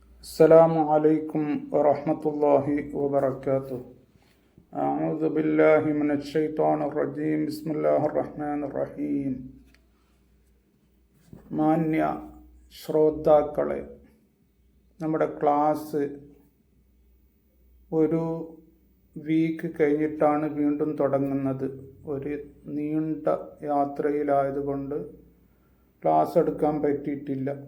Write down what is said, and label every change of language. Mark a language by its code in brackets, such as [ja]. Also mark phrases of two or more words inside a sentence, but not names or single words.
[ar] السلام عليكم ورحمة الله وبركاته. أعوذ بالله من الشيطان الرجيم. بسم الله الرحمن الرحيم. [ml] മാന്യ ശ്രോതാക്കളെ, നമ്മുടെ ക്ലാസ് ഒരു വീക്ക് കഴിഞ്ഞിട്ടാണ് വീണ്ടും തുടങ്ങുന്നത്. ഒരു നീണ്ട യാത്രയിലായതുകൊണ്ട് ക്ലാസ് എടുക്കാൻ പറ്റിയിട്ടില്ല.